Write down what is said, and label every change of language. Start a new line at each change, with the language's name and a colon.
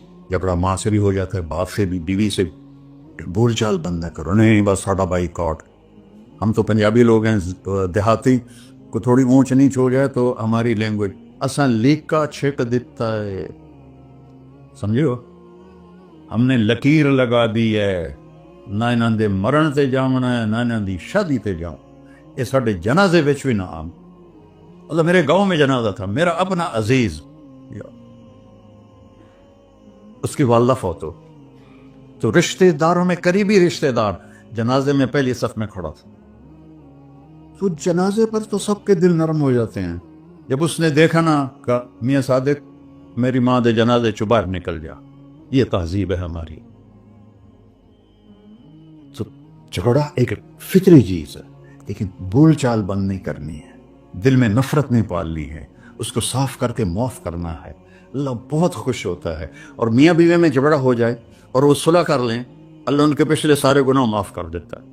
Urdu: جھگڑا ماں سے بھی ہو جاتا ہے، باپ سے بھی، بیوی سے بھی، بول چال بند نہ کرو.
Punjabi: نہیں بس ساڈا بائی کاٹ.
Urdu: ہم تو پنجابی لوگ ہیں، دیہاتی کو تھوڑی اونچ نیچ ہو جائے تو ہماری لینگویج
Punjabi: اساں لیکا چھک
Urdu: دیتا ہے، سمجھو. ہم نے لکیر لگا دی ہے،
Punjabi: نہ انہاں دے مرن تے جاونا ہے، نہ انہاں دی شادی تے جاؤ. یہ ساڈے جنازے وچ بھی نہ آم.
Urdu: مطلب میرے گاؤں میں جنازہ تھا، میرا اپنا عزیز، اس کی والدہ فوت ہو، تو رشتہ داروں میں قریبی رشتہ دار جنازے میں پہلی صف میں کھڑا تھا. تو جنازے پر تو سب کے دل نرم ہو جاتے ہیں. جب اس نے دیکھا نا کہ میاں صادق
Punjabi: میری ماں دے جنازے چ باہر نکل جا.
Urdu: یہ تہذیب ہے ہماری. تو جھگڑا ایک فطری چیز ہے، لیکن بول چال بند نہیں کرنی ہے، دل میں نفرت نہیں پالنی ہے، اس کو صاف کر کے معاف کرنا ہے. اللہ بہت خوش ہوتا ہے. اور میاں بیوی میں جھگڑا ہو جائے اور وہ صلح کر لیں، اللہ ان کے پچھلے سارے گناہ معاف کر دیتا ہے.